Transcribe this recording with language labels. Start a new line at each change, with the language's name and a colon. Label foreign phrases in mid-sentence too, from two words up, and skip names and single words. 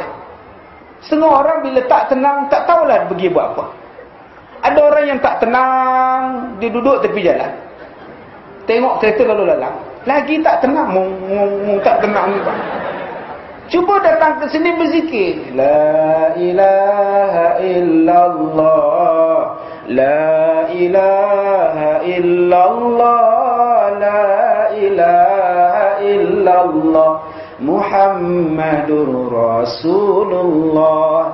Malay: Setengah orang bila tak tenang, tak tahulah pergi buat apa. Ada orang yang tak tenang, dia duduk tepi jalan. Tengok kereta lalu lalang. Lagi tak tenang, tak tenang juga. Cuba datang ke sini berzikir.
Arabic: لا إله إلا الله. لا إله إلا الله. لا إله إلا الله. محمد رسول الله.